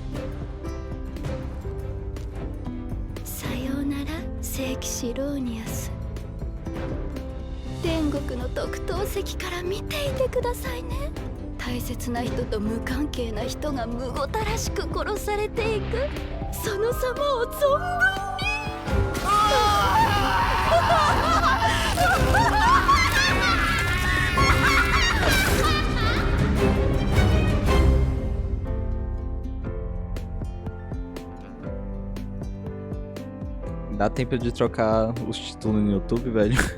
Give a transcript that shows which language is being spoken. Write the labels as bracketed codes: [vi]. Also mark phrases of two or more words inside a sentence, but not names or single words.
[ja] さようなら、聖騎士ローニアス。天国の特等席から見ていてくださいね。大切な人と無関係な人がむごたらしく殺されていく、その様を存分に。 [pt] Dá tempo de trocar os títulos no YouTube, velho?